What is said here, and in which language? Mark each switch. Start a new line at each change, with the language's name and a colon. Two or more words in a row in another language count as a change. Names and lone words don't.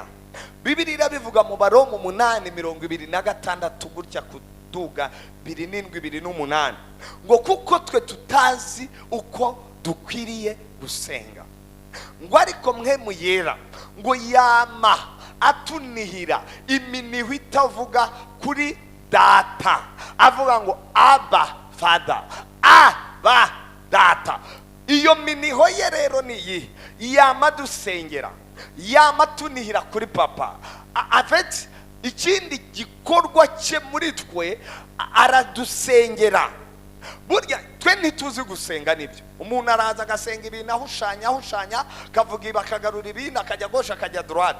Kinyarwanda: Bibiliya bivuga mu Baroma 8:26 gutya kuduga 7:28 ngo kuko twe tutazi uko dukwiriye gusenga, ngo ariko Mpwemu yera ngo yama atunihira iminiho itavuga kuri data, avuga ngo
English: Abba Father,
Kinyarwanda: Abba Data. Iyo miniho ye rero niyi yama dusengera, yama tunihira kuri papa. Afite ikindi gikorwa cye muri twe, aradusengera. Burya twe ntituzi gusenga nibyo. Umuntu araza agasenga ibintu ahushanya kavuga ibakagarura ibintu akajya gosha akajya droite.